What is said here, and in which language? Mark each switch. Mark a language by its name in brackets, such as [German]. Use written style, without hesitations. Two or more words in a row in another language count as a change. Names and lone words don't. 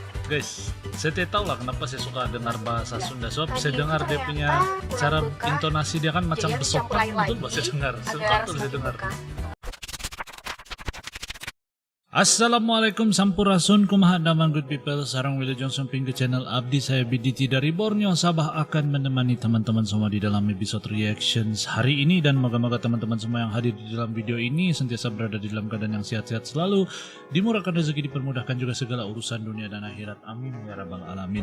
[Malay] guys. Saya tidak tahu lah kenapa saya suka dengar bahasa Sunda. Sebab saya dengar dia punya cara intonasi dia kan macam besokan, betul bahasa dengar. Suka tuh saya dengar. Assalamualaikum [Sundanese] sampurasun kumaha daman [English] good people. [Sundanese] Sarang Wilujeng Sumping [Malay] ke channel Abdi saya BDT dari Borneo Sabah akan menemani teman-teman semua di dalam episode reactions hari ini. Dan moga-moga teman-teman semua yang hadir di dalam video ini sentiasa berada di dalam keadaan yang sehat-sehat selalu, dimurahkan rezeki, dipermudahkan juga segala urusan dunia dan akhirat, [Arabic] آمين يا رب العالمين.